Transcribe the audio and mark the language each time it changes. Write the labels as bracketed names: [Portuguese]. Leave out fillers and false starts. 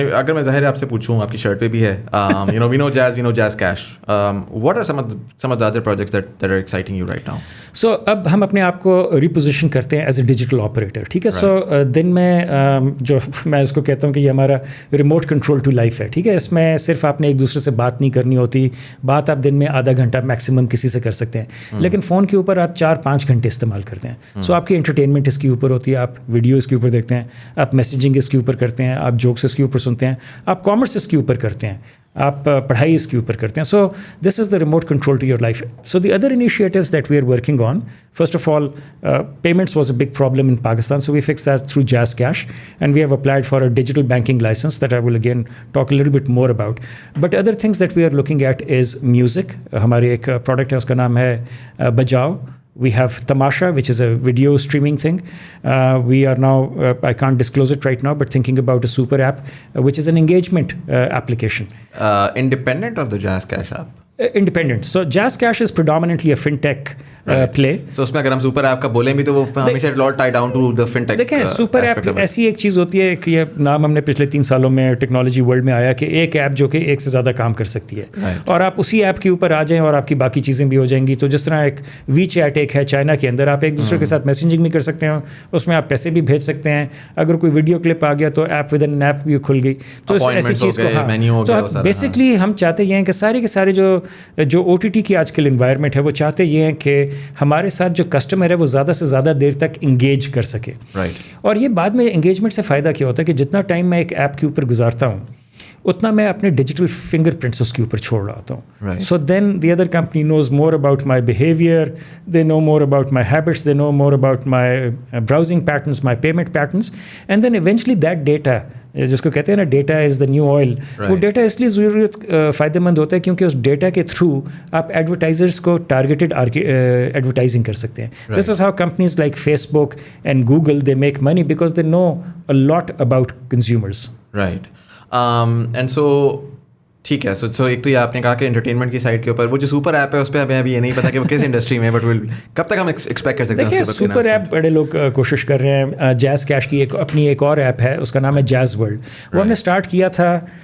[Urdu] And اگر میں ظاہر آپ سے پوچھوں, آپ کی شرٹ پہ بھی ہے, [English] we know Jazz, we know JazzCash. What are some of the other projects that are exciting you right now? [Urdu] سو اب ہم اپنے آپ کو ریپوزیشن کرتے ہیں [English] as a digital operator, [Urdu] ٹھیک ہے. سو دن میں جو میں اس کو کہتا ہوں کہ یہ ہمارا [English] remote control to life [Urdu] ہے, ٹھیک ہے. اس میں صرف آپ نے ایک دوسرے سے بات نہیں کرنی ہوتی, بات آپ دن میں آدھا گھنٹہ میکسیمم کسی سے کر سکتے ہیں, لیکن فون کے اوپر آپ 4-5 گھنٹے استعمال کرتے ہیں. سو آپ کی انٹرٹینمنٹ اس کے اوپر ہوتی ہے, آپ ویڈیو اس کے اوپر دیکھتے ہیں, آپ میسیجنگ اس کے اوپر کرتے ہیں, آپ جوکس اس کے اوپر سنتے ہیں, آپ کامرس اس کے اوپر کرتے ہیں, آپ پڑھائی اس کے اوپر کرتے ہیں. [English] So this is the remote control to your life. So the other initiatives that we are working on, first of all, payments was a big problem in Pakistan, so we fixed that through JazzCash, and we have applied for a digital banking license that I will again talk a little bit more about. But other things that we are looking at is music. [Urdu] ہماری ایک product ہے, اس کا نام ہے بجاؤ. [English] We have Tamasha, which is a video streaming thing. We are now, I can't disclose it right now, but thinking about a super app, which is an engagement application. Independent of the JazzCash app? Independent. So JazzCash is predominantly a fintech play. [Urdu] So اس میں اگر ہم super app کا بولیں بھی تو وہ ہمیشہ [English] لال tie down to the fintech. [Urdu] دیکھیں سپر ایپ ایسی ایک چیز ہوتی ہے کہ یہ نام ہم نے پچھلے 3 سالوں میں ٹیکنالوجی ورلڈ میں آیا کہ ایک ایپ جو کہ ایک سے زیادہ کام کر سکتی ہے, اور آپ اسی ایپ کے اوپر آ جائیں اور آپ کی باقی چیزیں بھی ہو جائیں گی. تو جس طرح ایک وی چیٹ ایک ہے چائنا کے اندر, آپ ایک دوسرے کے ساتھ میسنجنگ بھی کر سکتے ہیں, اس میں آپ پیسے بھی بھیج سکتے ہیں. اگر کوئی ویڈیو کلپ آ گیا تو [English] app within app [Urdu] بھی کھل گئی. تو ایسی چیز کو تو بیسکلی ہم چاہتے یہ ہیں کہ سارے کے سارے جو OTT کی آج کل انوائرمنٹ ہے وہ چاہتے یہ ہیں کہ ہمارے ساتھ جو کسٹمر ہے وہ زیادہ سے زیادہ دیر تک انگیج کر سکے. اور یہ بعد میں انگیجمنٹ سے فائدہ کیا ہوتا ہے کہ جتنا ٹائم میں ایک ایپ کے اوپر گزارتا ہوں اتنا میں اپنے ڈیجیٹل فنگر پرنٹس اس کے اوپر چھوڑ رہا ہوتا ہوں. [English] so then the other company knows more about my behaviour, they know more about my habits, they know more about my browsing patterns, my payment patterns, and then eventually that data, [Urdu] جس کو کہتے ہیں نا [English] data is the new oil, [Urdu] وہ data اس لیے ضرورت فائدہ مند ہوتا ہے کیونکہ اس ڈیٹا کے تھرو آپ ایڈورٹائزرس کو ٹارگیٹڈ ایڈورٹائزنگ کر سکتے ہیں. [English] This is how companies like facebook and Google they make money because they know a lot about consumers. Right. And so [Urdu] ٹھیک ہے. سو ایک تو یہ آپ نے کہا کہ انٹرٹینمنٹ کی سائڈ کے اوپر وہ جو سوپر ایپ ہے اس پہ ہمیں ابھی یہ نہیں پتا کہ وہ کس انڈسٹری میں, بٹ کب تک ہم ایکسپیکٹ کر سکتے ہیں. دیکھیے سوپر ایپ بڑے لوگ کوشش کر رہے ہیں. JazzCash کی اپنی ایک اور ایپ ہے, اس کا نام ہے جیز ورلڈ. وہ ہم نے اسٹارٹ کیا تھا